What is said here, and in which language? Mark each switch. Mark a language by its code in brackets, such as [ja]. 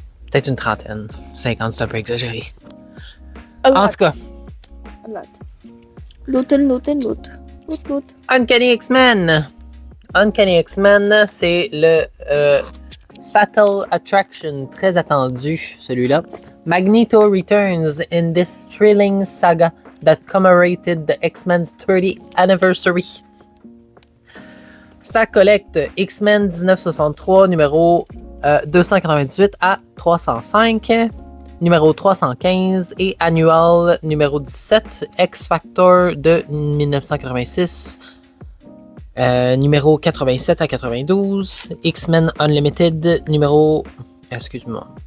[fr] Peut-être une 30aine. 50, c'est un peu exagéré. En tout cas... [en] A lot. Loot. [fr] Uncanny X-Men. Uncanny X-Men, c'est le Fatal Attraction, très attendu celui-là. [en] Magneto returns in this thrilling saga that commemorated the X-Men's 30th anniversary. [fr] Ça collecte X-Men 1963, numéro 298 à 305, numéro 315 et annual numéro 17, X-Factor de 1986, numéro 87 à 92, X-Men Unlimited, numéro... Excuse-moi.